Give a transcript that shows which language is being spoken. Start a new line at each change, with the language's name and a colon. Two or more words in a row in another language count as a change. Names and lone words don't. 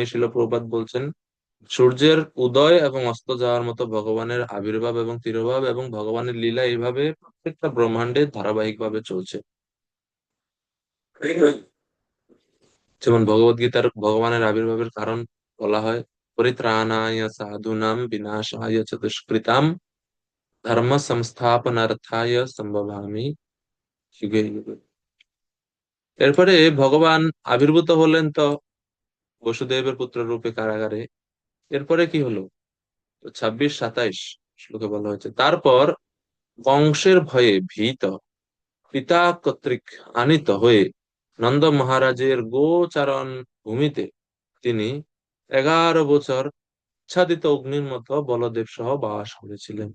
Bangla: শিল প্রভুপাদ বলছেন, সূর্যের উদয় এবং অস্ত যাওয়ার মতো ভগবানের আবির্ভাব এবং তিরোভাব এবং ভগবানের লীলা এইভাবে প্রত্যেকটা ব্রহ্মাণ্ডে ধারাবাহিক ভাবে চলছে। যেমন ভগবত গীতার ভগবানের আবির্ভাবের কারণ বলা হয়,
Sanskrit: परित्राणाय साधूनाम् विनाशाय च दुष्कृताम् धर्म संस्थापनार्थाय सम्भवामि युगे युगे।
Bangla: এরপরে ভগবান আবির্ভূত হলেন তো বসুদেবের পুত্র রূপে কারাগারে। এরপরে কি হলো? তো 26-27 শ্লোকে বলা হয়েছে, তারপর কংসের ভয়ে ভীত পিতা কর্তৃক আনিত হয়ে নন্দ মহারাজের গোচারণ ভূমিতে তিনি 11 বছর আচ্ছাদিত অগ্নির মতো বলদেব সহ বাস করেছিলেন।